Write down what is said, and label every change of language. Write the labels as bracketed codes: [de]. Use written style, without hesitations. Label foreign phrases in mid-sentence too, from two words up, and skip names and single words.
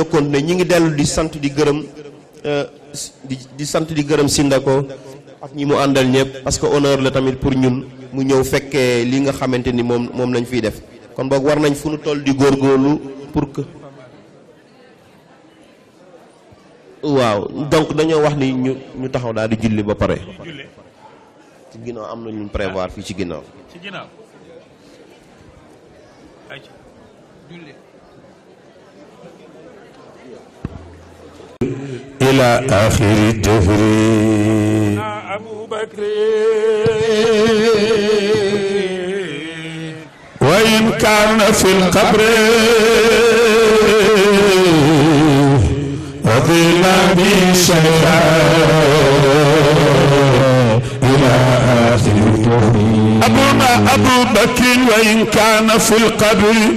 [wo] continuer ñi ngi dellu di sant di gërëm di sant di gërëm Sindako ak ñi mu àndal ñëpp [fr] parce que [wo] honneur la tamit pour ñun mu ñëw fekkee li nga xamante ni moom lañ fiy def kon boog war nañ fu nu toll di góorgóorlu [fr] pour que [wo] waaw donc dañoo wax ni ñu taxaw daal di julli ba pare ci ginnaaw am na ñu prévoir fii ci ginnaaw [ar] إلى آخر الدهر أبو بكر وإن كان في القبر رضينا به شيئا إلى آخر الدهر أبونا أبو بكر وإن كان في القبر